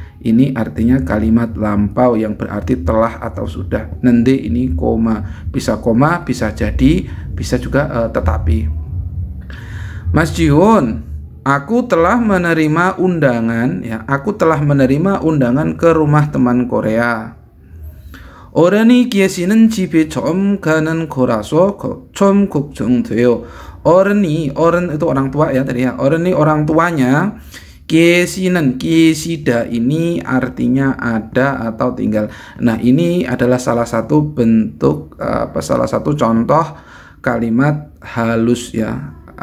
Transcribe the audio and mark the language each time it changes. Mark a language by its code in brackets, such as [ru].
[id] Ini artinya kalimat lampau yang berarti telah atau sudah. Nanti ini koma, bisa jadi, bisa juga tetapi. Mas Jihun, aku telah menerima undangan ya. Aku telah menerima undangan ke rumah teman Korea. [ko] 어른이 계시는 집에 처음 가는 거라서 좀 걱정돼요. [id] 어른 itu orang tua ya tadi ya. 어른이 orang tuanya. Kiesinan, kiesida ini artinya ada atau tinggal. Nah, ini adalah salah satu bentuk salah satu contoh kalimat halus ya.